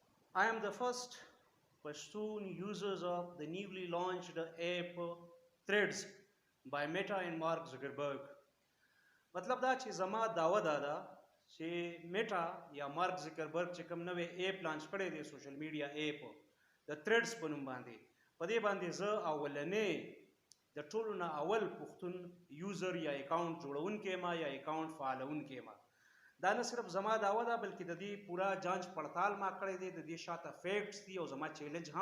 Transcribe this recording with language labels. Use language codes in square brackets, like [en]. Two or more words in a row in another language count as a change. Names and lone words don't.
[en] I am the first Pashtun users of the newly launched app Threads by Meta and Mark Zuckerberg. [ps] مطلب دا چې زما داوا دا چې میټا یا مارک زکربرګ چې کوم نوې [en] app launch [ps] کړی دی [en] social media app [ps] د تھریډز په نوم باندې په دې باندې زه اولنې د ټولو نه اول پښتون یوزر یا اکاونټ جوړونکی ما یا اکاونټ فعالونکی ما دا نه صرف زما داوا ده بلکې د دې پورا جانچ پړتال ما کړی دی د دې شاته فیکټس دي او زما چیلنج هم